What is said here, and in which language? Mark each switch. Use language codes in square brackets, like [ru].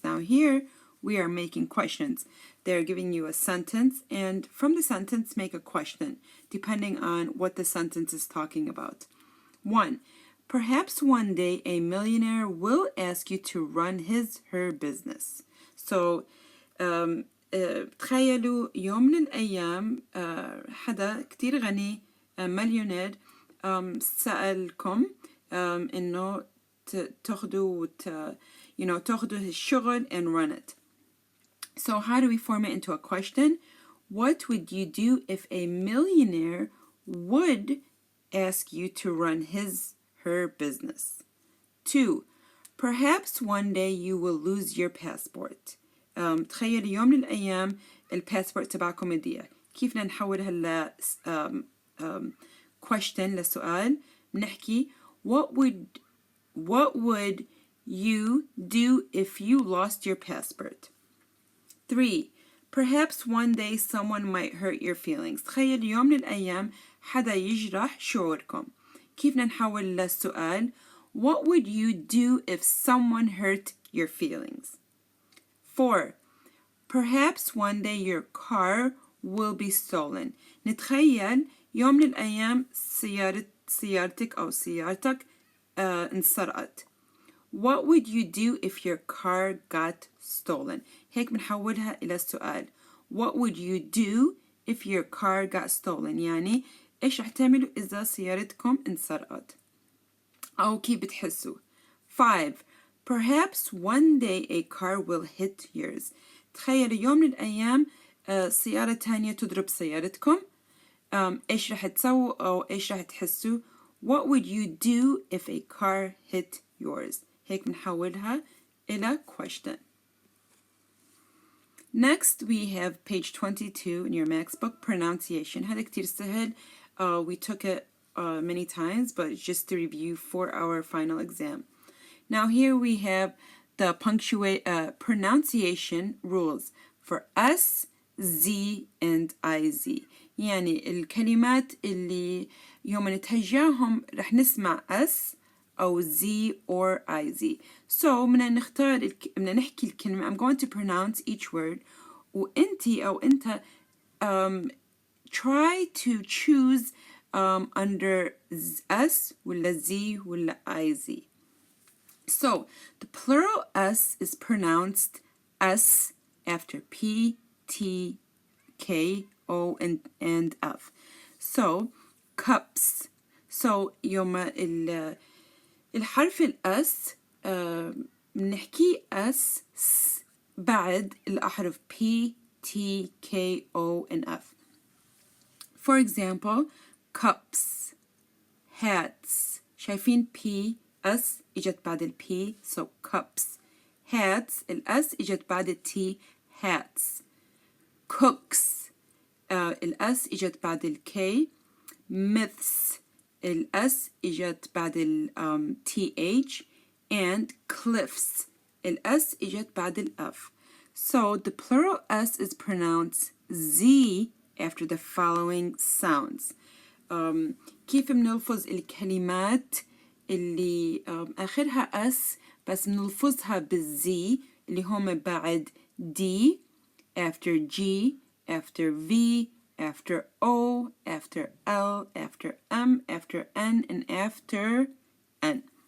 [en] Now here we are making questions. They're giving you a sentence, and from the sentence make a question, depending on what the sentence is talking about. 1. Perhaps one day a millionaire will ask you to run her business. [ar] So تخيلوا يوم من الأيام حدا كتير غني مليونير سألكم إنه تاخدوا تاخدوا الشغل [en] and run it. So how do we form it into a question? What would you do if a millionaire would ask you to run her business? 2. Perhaps one day you will lose your passport. [ar] تخيل يوم من الأيام الباسبورت تبعكم يضيع. كيف بدنا نحولها ل question لسؤال؟ بنحكي [en] what would you do if you lost your passport? 3. Perhaps one day someone might hurt your feelings. [ar] تخيل يوم من الأيام حدا يجرح شعوركم. كيف بدنا نحول للسؤال [en] what would you do if someone hurt your feelings? 4. Perhaps one day your car will be stolen. [ar] نتخيل يوم من الأيام سيارتك أو سيارتك انسرقت. [en] What would you do if your car got stolen? [ar] هيك بنحولها إلى السؤال. [en] What would you do if your car got stolen? [ar] يعني إيش رح تعملوا إذا سيارتكم انسرقت؟ أو كيف بتحسوا؟ 5. [en] Perhaps one day a car will hit yours. [ar] تخيلوا يوم من الأيام سيارة تانية تضرب سيارتكم. إيش رح تسووا أو إيش رح تحسوا؟ [en] What would you do if a car hit yours? [ar] هيك بنحولها إلى question. [en] Next we have page 22 in your Max book, pronunciation. [ar] هذا كتير سهل. [en] We took it many times, but just to review for our final exam. Now here we have the pronunciation rules for S, Z, and IZ. [ar] يعني الكلمات اللي يوم نتهجاهم رح نسمع S أو Z or IZ. [en] So [ar] بدنا نحكي الكلمة. [en] I'm going to pronounce each word. [ar] وأنتي أو أنت [en] try to choose under [ar] S ولا Z ولا IZ. [en] So the plural S is pronounced S after P, T, K, O, and F. So cups. [ar] So يوم الحرف الأس بنحكي S بعد الأحرف P, T, K, O, and F. [en] For example, cups, hats. [ar] شايفين P, S إجت بعد ال P, so cups. Hats, ال S إجت بعد ال T, hats. Cooks, ال S إجت بعد ال K. Myths, ال S إجت بعد ال TH. And cliffs, ال S إجت بعد ال F. [en] So the plural S is pronounced Z after the following sounds. [ar] كيف بنلفظ الكلمات اللي آخرها S بس بنلفظها بالزي اللي هم بعد D, [en] after G, after V, after O, after L, after M, after N, [ar] and after N.